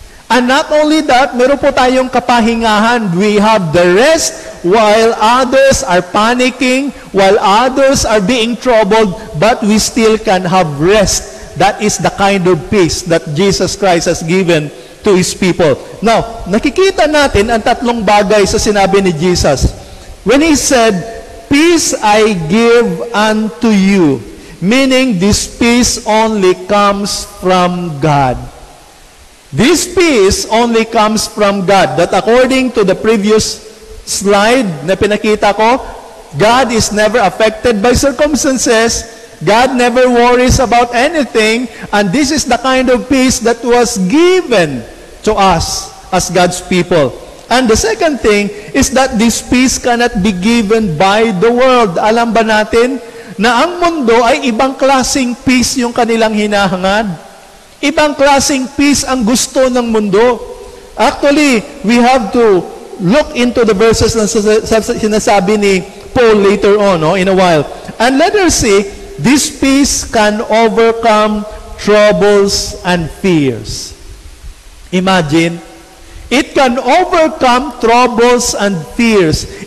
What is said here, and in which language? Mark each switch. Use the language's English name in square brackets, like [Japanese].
[English] And not only that, [Filipino] meron po tayong kapahingahan. [English] We have the rest while others are panicking, while others are being troubled, but we still can have rest. That is the kind of peace that Jesus Christ has given to His people. [Filipino] Now, nakikita natin ang tatlong bagay sa sinabi ni Jesus. [English] When He said, "Peace I give unto you," meaning this peace only comes from God. This peace only comes from God. That according to the previous slide [Filipino] na pinakita ko, [English] God is never affected by circumstances. God never worries about anything. And this is the kind of peace that was given to us as God's people. And the second thing is that this peace cannot be given by the world. [Filipino] Alam ba natin na ang mundo ay ibang klaseng peace yung kanilang hinahangad? Ibang klaseng peace ang gusto ng mundo. [English] Actually, we have to look into the verses [Filipino] na sinasabi ni Paul [English] later on, in a while. And let us see, this peace can overcome troubles and fears. Imagine, it can overcome troubles and fears.